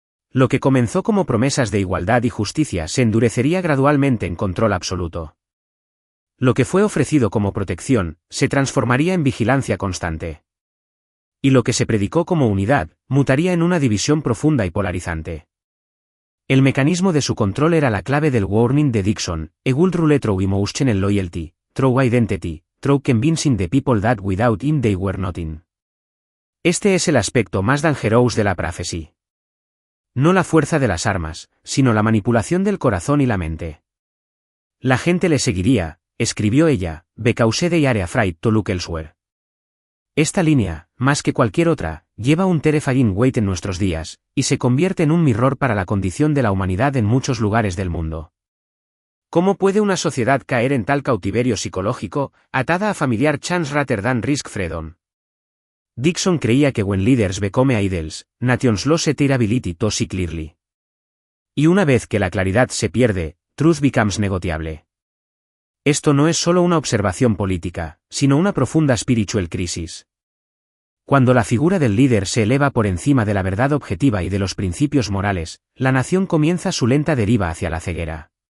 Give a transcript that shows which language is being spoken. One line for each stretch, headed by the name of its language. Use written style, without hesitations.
Spanish: Lo que comenzó como promesas de igualdad y justicia se endurecería gradualmente en control absoluto. Lo que fue ofrecido como protección, se transformaría en vigilancia constante. Y lo que se predicó como unidad, mutaría en una división profunda y polarizante. El mecanismo de su control era la clave del warning de Dixon:
English: "A would rule through emotional loyalty, through identity, through convincing the people that without him they were nothing".
Spanish: Este es el aspecto más dangerous de la prophecy. No la fuerza de las armas, sino la manipulación del corazón y la mente. La gente le seguiría, escribió ella,
English: because they are afraid to look elsewhere.
Spanish: Esta línea, más que cualquier otra, lleva un
English: terrifying weight
Spanish: en nuestros días, y se convierte en un mirror para la condición de la humanidad en muchos lugares del mundo. ¿Cómo puede una sociedad caer en tal cautiverio psicológico, atada a
English: familiar chance rather than risk freedom?
Spanish: Dixon creía que
English: when leaders become idols, nations lose their ability to see clearly.
Spanish: Y una vez que la claridad se pierde,
English: truth becomes negotiable.
Spanish: Esto no es solo una observación política, sino una profunda
English: spiritual crisis.
Spanish: Cuando la figura del líder se eleva por encima de la verdad objetiva y de los principios morales, la nación comienza su lenta deriva hacia la ceguera.